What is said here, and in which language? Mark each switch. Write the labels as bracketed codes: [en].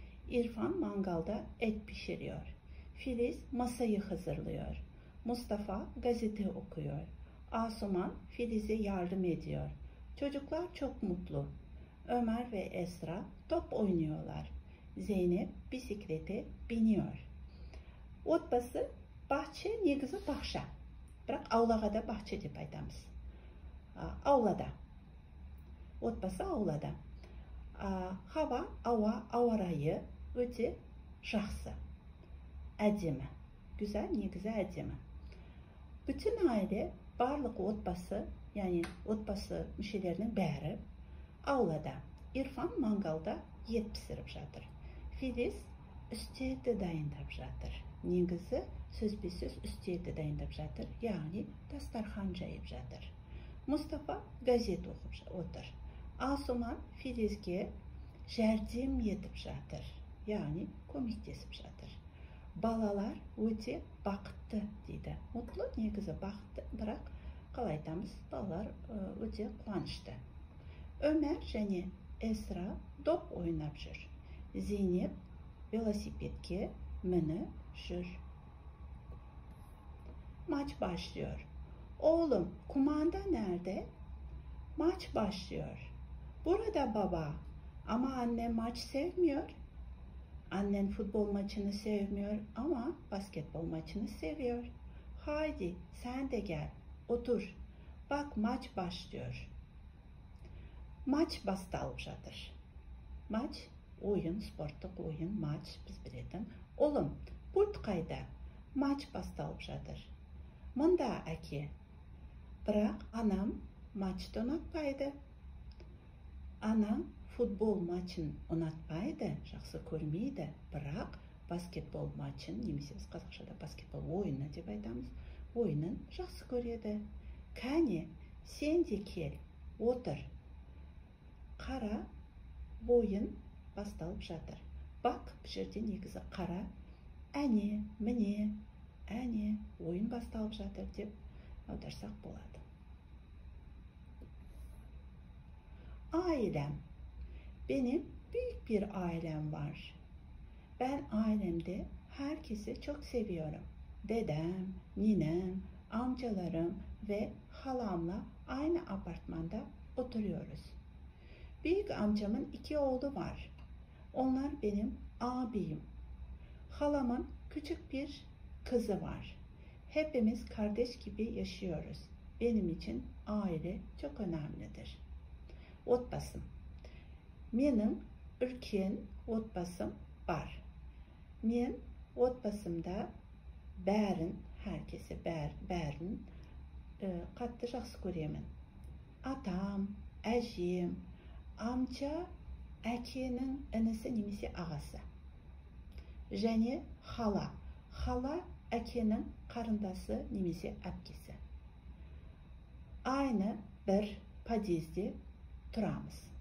[tr] İrfan mangalda et pişiriyor. Filiz masayı hazırlıyor. Mustafa gazete okuyor. Asuman Filiz'e yardım ediyor. Çocuklar çok mutlu. Ömer ve Esra top oynuyorlar. Zeynep bisiklete biniyor. [kk] Отбасы bahçe негізі бақша. Бірақ аулаға да бақша деп айтамыз. Аулада. Отбасы аулада. Ауа райы өте жақсы. Әдемі. [tr] Güzel, [kk] негізі әдемі. [tr] Bütün aile, [kk] барлық отбасы, yani отбасы мүшелерінің бәрі aulada. [tr] İrfan mangalda et pişirip [kk] жатыр. Filiz üstелді дайындап жатыр. Негізі сөзбе-сөз үстелді дайындап жатыр, яғни дастархан жайып жатыр. Mustafa gazet оқып отыр. Asuman Filizге жәрдем етіп жатыр, яғни көмектесіп жатыр. Балалар өте бақытты дейді. Mutlu негізі бақытты, бірақ қалай айтамыз, балалар өте қуанышты. Ömer және Esra доп ойнап жүр. Zeynep velosipedке minip жүр. [tr] Maç başlıyor. Oğlum, kumanda nerede? Maç başlıyor. Burada baba. Ama annem maç sevmiyor. Annen futbol maçını sevmiyor ama basketbol maçını seviyor. Haydi sen de gel. Otur. Bak maç başlıyor. [kk] Maç басталып жатыр. [tr] Maç, oyun, sporттық oyun, maç, [kk] biz bilетін. [tr] Oğlum, pult [kk] қайда? Maç басталып жатыр. Мұнда әке. Бірақ анам maçты ұнатпайды. Анам futbol maçын ұнатпайды, жақсы көрмейді. Бірақ basketbol maçын, немесе біз қазақшада basketbol ойыны деп айтамыз, ойынын жақсы көреді. Кәне, сен де кел, отыр. Қара, ойын басталып жатыр. Бак, бұл жерде негізі қара, әне, міне, әне, ойын басталып жатыр деп аударсақ болады. [tr] Ailem. Benim büyük bir ailem var. Ben ailemde herkesi çok seviyorum. Dedem, ninem, amcalarım ve halamla aynı apartmanda oturuyoruz. Büyük amcamın 2 oğlu var. Onlar benim abim. Halamın küçük bir kızı var. Hepimiz kardeş gibi yaşıyoruz. Benim için aile çok önemlidir. [kk] Отбасым. Менің үлкен отбасым бар. Мен отбасымда [tr] herkesi [kk] бәрін қатты жақсы көремін. Атам, әжем, amca әкенің інісі немесе ағасы. Және hala. Hala әкенің қарындасы немесе әпкесі. Aynı bir подъезде тұрамыз.